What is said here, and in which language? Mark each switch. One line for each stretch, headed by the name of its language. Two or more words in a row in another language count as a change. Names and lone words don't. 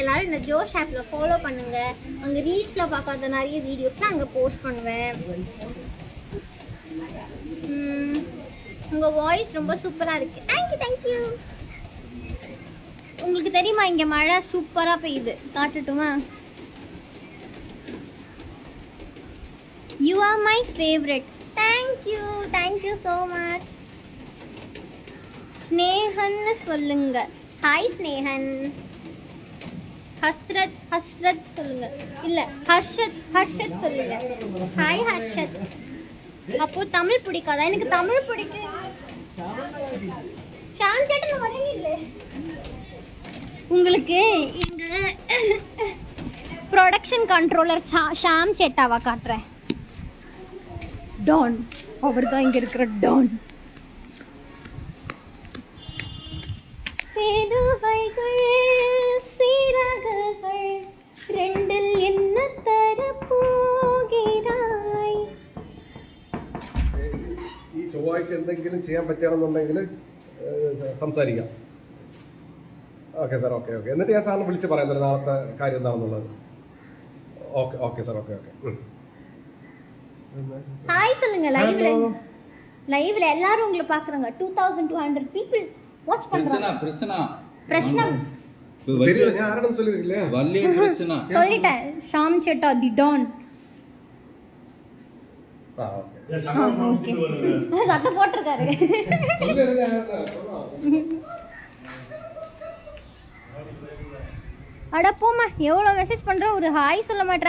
Tamil: எல்லோரும் இந்த ஜோஷ் ஆப்பில் ஃபாலோ பண்ணுங்கள். அங்கே ரீல்ஸில் பார்க்காத நிறைய வீடியோஸ்லாம் அங்கே போஸ்ட் பண்ணுவேன். உங்கள் வாய்ஸ் ரொம்ப சூப்பராக இருக்குது.
English: thank you thank you.
Tamil: உங்களுக்கு தெரியுமா இங்கே மழை சூப்பராக பெய்யுது? காட்டட்டுமா?
English: You are my favorite. Thank you so much.
Tamil: ஸ்னேஹன் சொல்லுங்க. ஹாய் ஸ்னேஹன். ஹஸ்ரத் சொல்லுங்க. இல்ல ஹர்ஷத் சொல்லுங்க. ஹாய் ஹர்ஷத். அப்போ தமிழ் பிடிக்காதா? எனக்கு தமிழ் பிடிக்கும். ஷான் சேட்டன் வரீங்களே. உங்களுக்கு இங்க
English: production controller
Tamil: ஷாம் சேட்டாவா காட்டுறேன். டான், அவர் தான் இங்க இருக்கிற டான். சேதுவைகள் சீரகங்கள் ரெண்டில் என்ன തരപ്പോகிறாய்.
Malayalam: ഈ ചൊവ്വാഴ്ച എന്തെങ്കിലും ചെയ്യാൻ പറ്റുകയാണെന്നുണ്ടെങ്കിൽ സംസാരിക്കാം. ഓക്കെ സാർ, ഓക്കെ ഓക്കെ. എന്നിട്ട് ഞാൻ സാറിന് വിളിച്ച് പറയാം തരാം നാളത്തെ കാര്യം എന്താണെന്നുള്ളത്. ഓക്കെ ഓക്കെ സാർ, ഓക്കെ ഓക്കെ.
Tamil: ஹாய் சொல்லுங்க. லைவ்ல எல்லாரும் உங்களை பாக்குறாங்க. 2200 people வாட்ச் பண்றாங்க. பிரச்சனை தெரியும்,
Malayalam: ഞാൻ ആരോടും சொல்லிருக்கீங்களே.
Tamil: വലിയ பிரச்சனை சொல்லிட்டேன். ஷாம் சேட்டா
English: the don.
Malayalam: ഓക്കെ
Tamil: ஓகே, சட்டை போட்டிருக்காரு. அட போமா, எவ்வளோ மெசேஜ் பண்ணுற, ஒரு ஹாய் சொல்ல மாட்டேற.